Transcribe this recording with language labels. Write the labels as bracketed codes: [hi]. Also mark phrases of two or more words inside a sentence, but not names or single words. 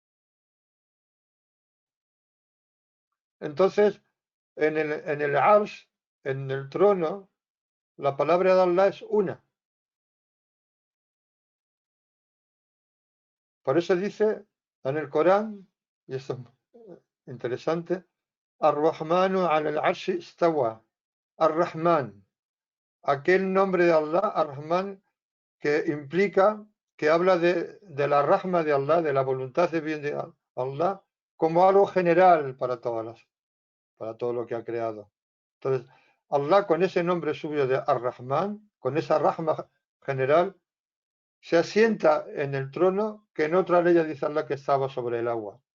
[es] Entonces, en el arsh, en el trono, la palabra de Allah es una. Por eso dice en el Corán, y esto es interesante: [ar] الرحمن على العرش استوى. [es] Ar-Rahman, aquel nombre de Allah, Ar-Rahman, que implica, que habla de la rahma de Allah, de la voluntad de bien de Allah, como algo general para todo lo que ha creado. Entonces, Allah con ese nombre suyo de Ar-Rahman, con esa rahma general, se asienta en el trono que en otra ley dice Allah que estaba sobre el agua.